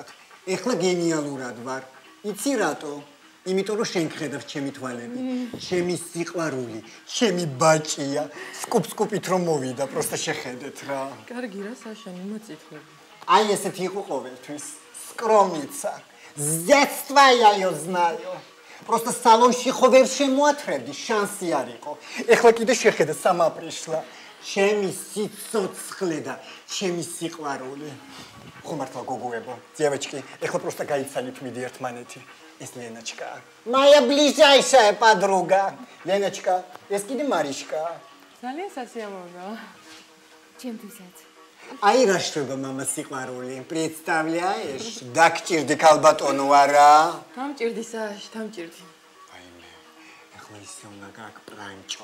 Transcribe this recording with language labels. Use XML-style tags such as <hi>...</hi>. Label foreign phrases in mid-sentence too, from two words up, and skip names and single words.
<ka>ეხლა გენიალურად ვარ. იცი რატო? იმიტომ რომ შენ გხედავს ჩემი თვალები. ჩემი სიყვარული, ჩემი ბაჭია. სკუპ-სკუპით რომ მოვიდა, პროსტა შეხედეთ რა. კარგი რა საშა, მიმოწითლები. აი ესეთი იყო ყოველთვის. სკრომიცა.</ka> <ru>Зетства я её знаю. Просто</ru> <ka>салонში ხო ვერ შემოათრევდი, შანსი არ იყო. ეხლა კიდე შეხედე</ka> <ru>сама пришла.</ru> <ka>ჩემი სიცოცხლე და ჩემი სიყვარული. ხო მართლა გოგოებო, девочки, ეხლა просто გაიცანით მიდი ერთმანეთი. ეს ლენაჩკა.</ka> <ru>Моя ближайшая подруга. Леночка,</ru> <ka>ეს კიდე მარიშკა. ძალიან სასიამოვნოა. ჩემთვისაც. აი რა შრება мама სიყვარული. Представляешь? დაგჭირდი ქალბატონო არა? დამჭირდი საშ, დამჭირდი. აიმე. ახლა ისე უნდა გაგპრანჭო.</ka>